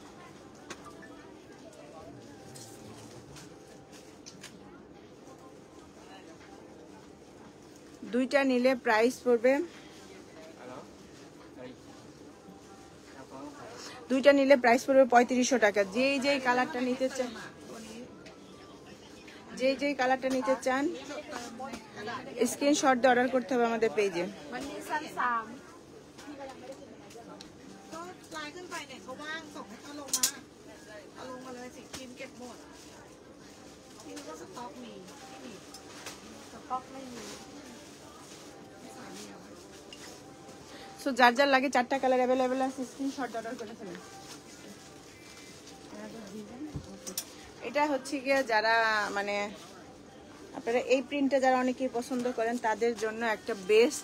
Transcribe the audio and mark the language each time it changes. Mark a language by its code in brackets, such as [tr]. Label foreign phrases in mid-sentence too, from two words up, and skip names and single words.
[bn] দুইটা নিলে প্রাইস পড়বে 3500 টাকা। যেই কালারটা নিতে চান, যেই কালারটা নিতে চান স্ক্রিনশট দিয়ে অর্ডার করতে হবে আমাদের পেজে। [th] วันนี้ชั้น3 ก็ไลน์ขึ้นไปเนี่ยเขาว่างส่งให้เขาลงมาเอาลงมาเลยสิครีมเก็บหมดครีมก็สต็อกมีที่นี่ สต็อกไม่มี [bn] সো যার লাগে 4টা কালার অ্যাভেলেবেল আছে, স্ক্রিনশট অর্ডার করে ফেলেন। এটা হচ্ছে গিয়ে যারা মানে আপনারা এই প্রিন্টটা যারা অনেকেই পছন্দ করেন তাদের জন্য একটা বেস্ট।